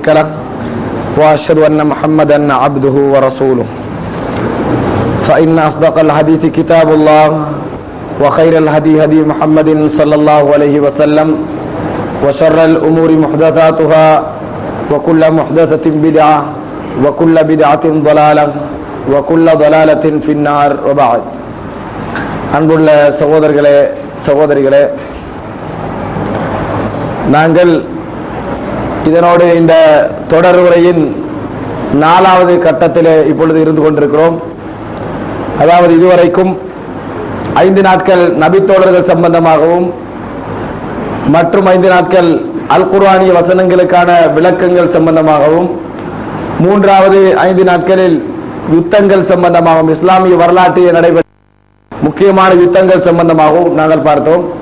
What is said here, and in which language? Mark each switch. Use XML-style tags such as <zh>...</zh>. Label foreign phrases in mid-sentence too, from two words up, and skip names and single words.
<ar>له وأشهد أن محمدا عبده ورسوله فإن أصدق الحديث كتاب الله وخير الهدي هدي محمد صلى الله عليه وسلم وشر الأمور محدثاتها وكل محدثة بدعة وكل بدعة ضلالة وكل ضلالة في النار وبعد</ar> <ta>அன்புள்ள சகோதரிகளே நாங்கள் இதனோடு இந்த தொடர் உரையின் 4வது கட்டத்திலே இப்பொழுது இருந்து கொண்டிருக்கிறோம். அதாவது இதுவரைக்கும் 5 நாட்கள் நபித்தோழர்கள் சம்பந்தமாகவும் மற்றும் 5 நாட்கள் அல் குர்ஆனிய வசனங்களுக்கான விளக்கங்கள் சம்பந்தமாகவும் 3வது 5 நாட்களில் யுத்தங்கள் சம்பந்தமாகவும் இஸ்லாமிய வரலாற்றில் நடைபெற்ற முக்கியமான யுத்தங்கள் சம்பந்தமாகவும் நாங்கள் பார்த்தோம்.</ta>